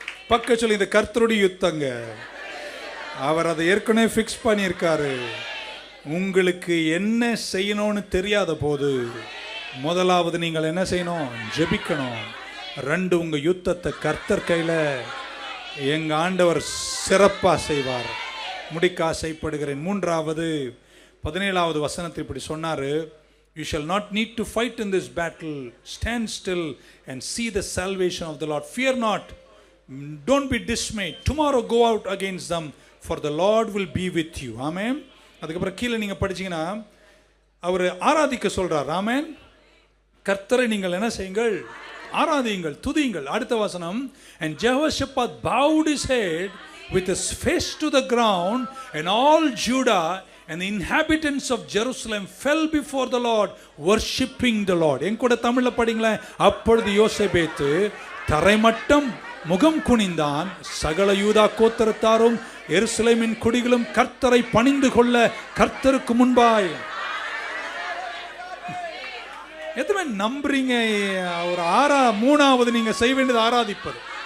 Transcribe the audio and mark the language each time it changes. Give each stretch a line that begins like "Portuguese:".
Tamil: பக்க சொல்லி, இந்த கர்த்தருடைய யுத்தங்க, அவர் அதை ஏற்கனவே ஃபிக்ஸ் பண்ணியிருக்காரு. உங்களுக்கு என்ன செய்யணும்னு தெரியாத போது முதலாவது நீங்கள் என்ன செய்யணும்? ஜெபிக்கணும். 2, உங்க யுத்தத்தை கர்த்தர் கையில எங்க ஆண்டவர் சிறப்பா செய்வார். முடிக்க ஆசைப்படுகிறேன். 3வது 17வது வசனத்தில் இப்படி சொன்னாரு,
English: you shall not need to fight in this battle. Stand still and see the salvation of the Lord. Fear not, don't be dismayed. Tomorrow go out against them, for the Lord will be with you. Amen.
Tamil: அதுக்கப்புறம் கீழே நீங்க படிச்சீங்கன்னா அவர் ஆராதிக்க சொல்றார். ஆமென். கர்த்தரை நீங்கள் என்ன செய்யுங்கள்? ஆராதியுங்கள், துதியுங்கள். அடுத்த வசனம்,
English: and Jehoshaphat bowed his head with his face to the ground, and all Judah and the inhabitants of Jerusalem fell before the Lord, worshiping the Lord.
Tamil: என் கூட தமிழ்ல படிங்களேன். அப்பொழுது யோசேபேத்து தரைமட்டம் முகம் குனிந்தான். சகல யூதா கோத்திரத்தாரும் எருசலேமின் குடிகளும் கர்த்தரை பணிந்து கொள்ள கர்த்தருக்கு முன்பாய். எத்தனை நம்புறீங்க? ஒரு 3வது நீங்க செய்ய வேண்டியது ஆராதிப்பது.